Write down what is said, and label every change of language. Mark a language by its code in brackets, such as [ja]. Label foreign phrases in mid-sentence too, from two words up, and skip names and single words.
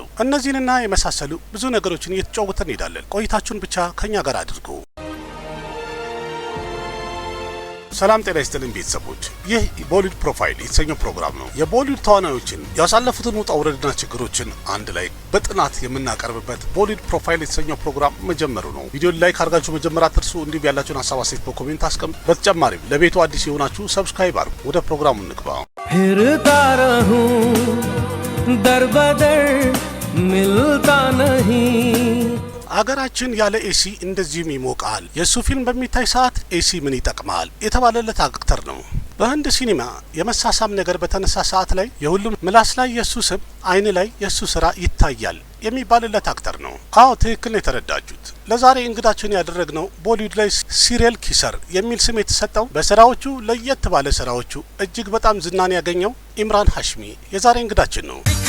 [am] እነዚህንና የመሳሰሉ ብዙ ነገሮችን እየተጫወተን እንሄዳለን። ቆይታችሁን ብቻ ከኛ ጋር አድርጉ። ሰላም ጤና ይስጥልን ቤተሰቦች፣ ይህ ቦሊውድ ፕሮፋይል የተሰኘው ፕሮግራም ነው። የቦሊውድ ተዋናዮችን ያሳለፉትን ውጣ ውረድና ችግሮችን አንድ ላይ በጥናት የምናቀርብበት ቦሊውድ ፕሮፋይል የተሰኘው ፕሮግራም መጀመሩ ነው። ቪዲዮ ላይክ አድርጋችሁ መጀመር አትርሱ። እንዲሁም ያላችሁን ሀሳብ አስተያየት በኮሜንት አስቀምጡ። በተጨማሪም ለቤቱ አዲስ የሆናችሁ ሰብስክራይብ አድርጉ። ወደ ፕሮግራሙ እንግባ። [hi] फिरता रहूं दर बदर मिलता नहीं [am] አገራችን ያለ ኤሲ እንደዚህም ይሞቃል። የሱ ፊልም በሚታይ ሰዓት ኤሲ ምን ይጠቅማል የተባለለት አክተር ነው። በህንድ ሲኒማ የመሳሳም ነገር በተነሳ ሰዓት ላይ የሁሉም ምላስ ላይ የሱ ስም፣ አይን ላይ የሱ ስራ ይታያል የሚባልለት አክተር ነው። አዎ ትክክል ነው የተረዳችሁት። ለዛሬ እንግዳችን ያደረግነው ቦሊውድ ላይ [en] serial kisser [am] የሚል ስም የተሰጠው በስራዎቹ ለየት ባለ ስራዎቹ እጅግ በጣም ዝናን ያገኘው ኢምራን ሃሽሚ የዛሬ እንግዳችን ነው።